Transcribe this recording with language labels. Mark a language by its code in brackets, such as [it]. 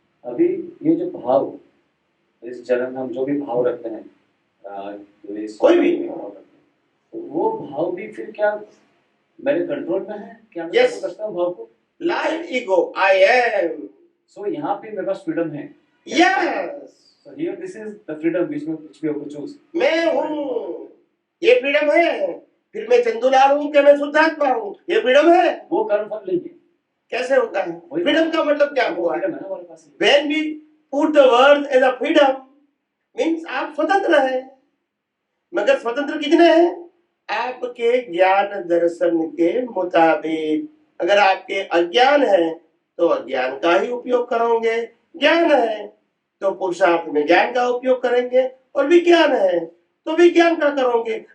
[hi] अभी ये जो भाव, इस जन्म में हम जो भी भाव रखते हैं, कोई भी भाव रखते हैं, तो वो भाव भी फिर क्या मेरे कंट्रोल में है? क्या मैं [en] Yes. [hi] कंट्रोल करता हूँ भाव को? [en] Live ego, I am. [hi] सो यहाँ पे मेरे पास फ्रीडम है। [en] Yes, So here this is the freedom which we have to choose. [hi] मैं हूँ, ये फ्रीडम है। फिर मैं चंदूलाल हूँ कि मैं शुद्धात्मा हूँ, ये फ्रीडम है। वो कर्म फल नहीं है। कैसे होता है? फ्रीडम का मतलब क्या हुआ? फ्रीडम है ना हमारे पास। [en] When we put the word as a freedom means [hi] आप स्वतंत्र हैं। मगर स्वतंत्र कितने हैं? आपके ज्ञान दर्शन के मुताबिक। अगर आपके अज्ञान है तो अज्ञान का ही उपयोग करोगे, ज्ञान है तो पुरुषार्थ में ज्ञान का उपयोग करेंगे, और विज्ञान है तो विज्ञान का करोगे।